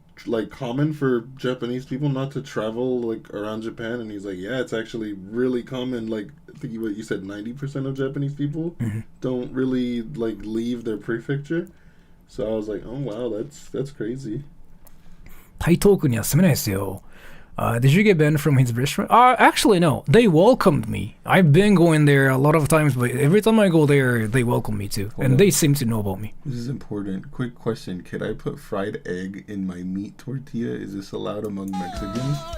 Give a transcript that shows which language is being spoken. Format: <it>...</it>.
<en>like common for Japanese people not to travel like around Japan? And he's like, yeah, it's actually really common. Like I think what you said, 90% of Japanese people don't really like leave their prefecture. So I was like, oh wow, that's crazy.</en> <ja>台東区には住めないですよ。</ja> <en>Did you get banned from his restaurant? Actually, no. They welcomed me. I've been going there a lot of times, but every time I go there, they welcome me too. And they seem to know about me. This is important. Quick question. Could I put fried egg in my meat tortilla? Is this allowed among Mexicans?</en>